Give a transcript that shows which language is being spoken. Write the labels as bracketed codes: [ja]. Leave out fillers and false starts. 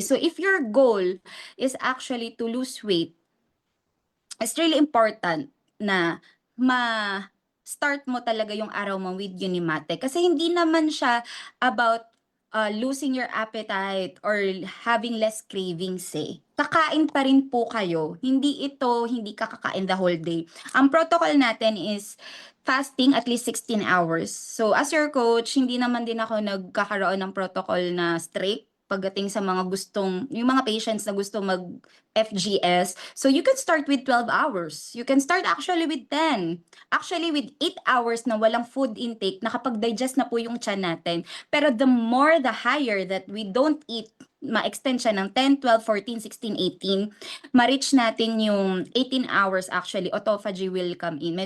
[en] So if your goal is actually to lose weight, it's really important [tl] na start mo talaga yung araw mo [en] with Unimate. [tl] Kasi hindi naman siya [en] about losing your appetite or having less cravings eh. [tl] Kakain pa rin po kayo. Hindi ka kakain [en] the whole day. Ang protocol natin is fasting at least 16 hours. [tl] So as your coach, hindi naman din ako nagkakaroon ng protocol na strict pagdating sa yung mga patients na gusto mag FGS. [en] So you can start with 12 hours. You can start actually with 10. [tl] Actually with 8 hours na walang food intake, nakapag-digest na po yung tiyan natin. [en] Pero the more, the higher that we don't eat, [tl] ma-extend siya ng [en] 10, 12, 14, 16, 18, ma-reach natin yung 18 hours actually, autophagy will come in.